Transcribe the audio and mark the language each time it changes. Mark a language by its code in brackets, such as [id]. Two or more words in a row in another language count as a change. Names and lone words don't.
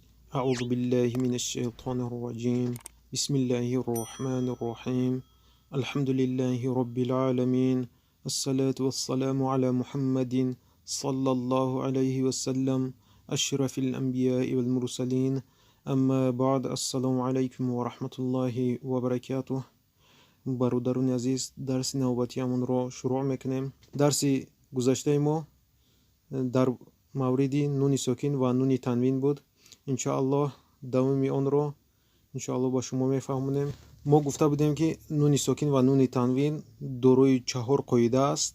[ar] أعوذ بالله من الشيطان الرجيم بسم الله الرحمن الرحيم الحمد لله رب العالمين الصلاة والسلام على محمد صلى الله عليه وسلم أشرف الأنبياء والمرسلين أما بعد السلام عليكم ورحمة الله وبركاته [tg] бародарони азиз дарси навбатиамонро шуруъ мекунем. дарси гузаштаи мо дар мавриди нуни сокин ва нуни танвин буд. иншоаллоҳ давоми онро иншоаллоҳ ба шумо мефаҳмонем. мо гуфта будем ки нуни сокин ва нуни танвин дорои 4 қоида аст.